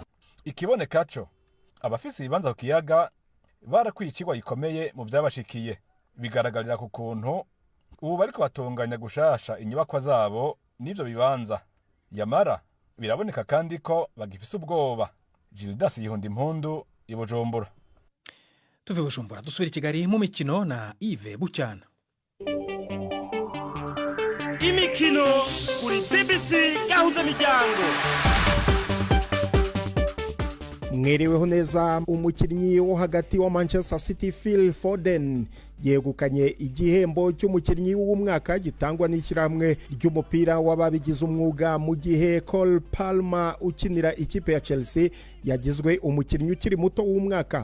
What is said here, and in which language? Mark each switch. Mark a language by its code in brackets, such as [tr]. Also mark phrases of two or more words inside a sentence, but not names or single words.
[rn] Ikiboneka cyo abafise ibibanza ku kiyaga barakwicirwa gikomeye mu byabashikiye. Bigaragarira ku kuntu ubu bariko batunganya gushasha inyubakwa zabo n'ivyo bibanza. Yamara biraboneka kandi ko bagifise ubwoba. Gildas Yihundi Mpundu i Bujumbura. [rw] Tuve Bujumbura dusubira i Kigali mu mikino na Yves Bucyana. Imikino kuri BBC Gahuzamiryango. mu Mwiriweho neza. Umukinnyi wo hagati wa Manchester City Phil Foden yegukanye igihembo cy'umukinnyi w'umwaka gitangwa n'ishyirahamwe ry'umupira w'ababigize umwuga, mu gihe Cole Palmer ukinira ikipe ya Chelsea yagizwe umukinnyi ukiri muto w'umwaka.